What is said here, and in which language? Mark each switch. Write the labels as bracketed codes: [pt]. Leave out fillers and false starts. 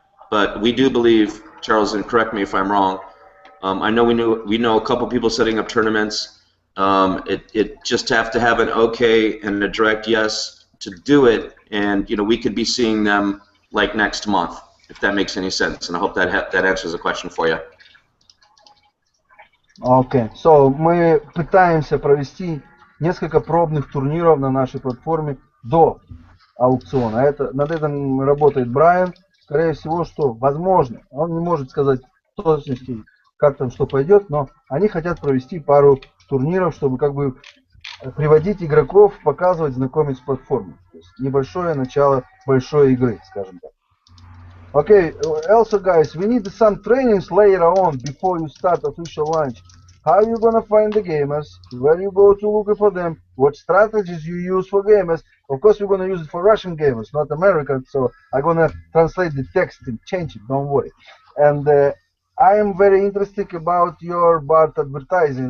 [en] But we do believe, Charles, and correct me if I'm wrong, I know we know a couple people setting up tournaments. It just have to have an okay and a direct yes to do it, and we could be seeing them like next month, if that makes any sense. And I hope that answers the question for you. Okay, so [ru] мы пытаемся провести несколько пробных турниров на нашей платформе до аукциона. Над этим работает Брайан. Скорее всего, что возможно, он не может сказать в точности, как там что пойдет, но они хотят провести пару турниров, чтобы как бы приводить игроков, показывать, знакомить с платформой. То есть небольшое начало большой игры, скажем так. [en] Okay, also guys, we need some trainings later on before you start official launch. How you gonna find the gamers? Where you go to look for them? What strategies you use for gamers? Of course, we're gonna use it for Russian gamers, not American. So I'm gonna translate the text and change it. Don't worry. And I am very interested about your BART advertising.